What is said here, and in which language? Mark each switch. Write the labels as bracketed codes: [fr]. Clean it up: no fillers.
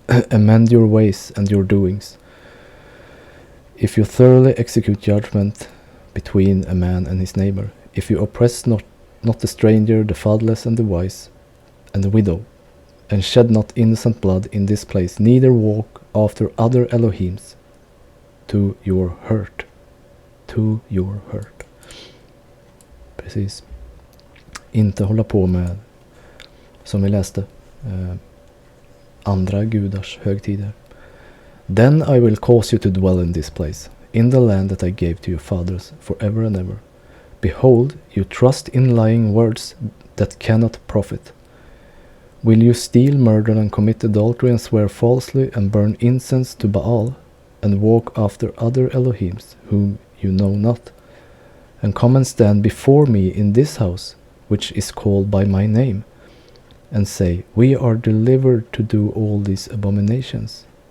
[en] Amend your ways and your doings. If you thoroughly execute judgment between a man and his neighbor, if you oppress not the stranger, the fatherless and the wise, and the widow, and shed not innocent blood in this place, neither walk after other Elohims, to your hurt. To your hurt. [sv] Precis. Inte hålla på med, som vi läste, andra gudars högtider. [en] Then I will cause you to dwell in this place, in the land that I gave to your fathers forever and ever. Behold, you trust in lying words that cannot profit. Will you steal, murder, and commit adultery, and swear falsely, and burn incense to Baal, and walk after other Elohims, whom you know not, and come and stand before me in this house, which is called by my name, and say, we are delivered to do all these abominations?